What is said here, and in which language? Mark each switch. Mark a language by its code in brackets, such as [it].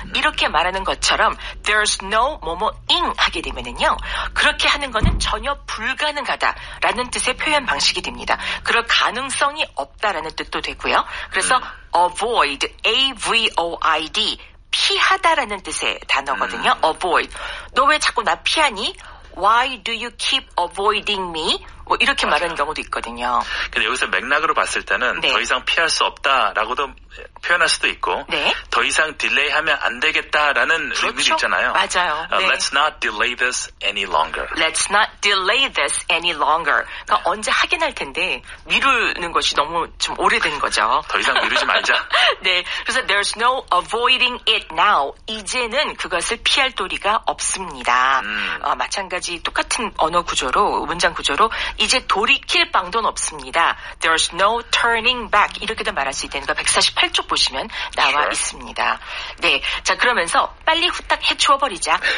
[ko] 이렇게 말하는 것처럼 [en] There's no [ko] 뭐뭐ing 하게 되면은요. 그렇게 하는 거는 전혀 불가능하다라는 뜻의 표현 방식이 됩니다. 그럴 가능성이 없다라는 뜻도 되고요. 그래서 avoid, A-V-O-I-D 피하다라는 뜻의 단어거든요. avoid. 너 왜 자꾸 나 피하니? [en] Why do you keep avoiding me? [ko] 뭐 이렇게 말하는 경우도 있거든요. 근데 여기서 맥락으로 봤을 때는 네. 더 이상 피할 수 없다라고도 표현할 수도 있고 네. 더 이상 딜레이하면 안 되겠다라는 그렇죠. 의미도 있잖아요. 맞아요. 네. [en] Let's not delay this any longer. Let's not delay this any longer. [ko] 그러니까 언제 하긴 할 텐데 미루는 것이 너무 좀 오래된 거죠. 더 이상 미루지 말자. 네, 그래서 [en] there's no avoiding it now. [ko] 이제는 그것을 피할 도리가 없습니다. 마찬가지 똑같은 언어 구조로 문장 구조로 이제 돌이킬 방도는 없습니다. [en] There's no turning back. [ko] 이렇게도 말할 수 있다는 거 148쪽 보시면 나와 [en] Sure. [ko] 있습니다. 네, 자 그러면서 빨리 후딱 해치워버리자.